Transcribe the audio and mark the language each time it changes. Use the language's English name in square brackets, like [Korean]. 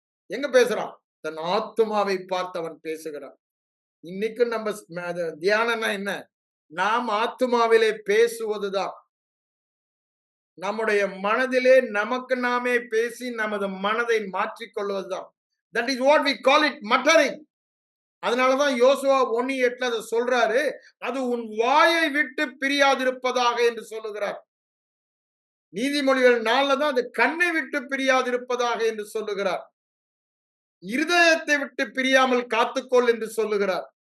[Tamil] எங்க பேசுறான்? தன் ஆத்துமாவை பார்த்தவன் பேசுகிறான். இன்னைக்கு நம்ம தியானம்னா என்ன? நாம் ஆத்துமாவிலே பேசுவதுதான். நம்முடைய மனதிலே நமக்கு நாமே பேசி நமது மனதை மாற்றிக்கொள்வதுதான். [English] That is what we call it muttering. [Tamil] அதனாலதான் யோசுவா 1:8 அதை சொல்றாரு, அது உன் வாயை விட்டு பிரியாதிருப்பதாக என்று சொல்லுகிறார். நீதிமொழிகள் 4 தான் அது கண்ணை விட்டு பிரியாதிருப்பதாக என்று சொல்லுகிறார். இருதயத்தை விட்டு பிரியாமல் காத்துக்கொள் என்று சொல்லுகிறார்.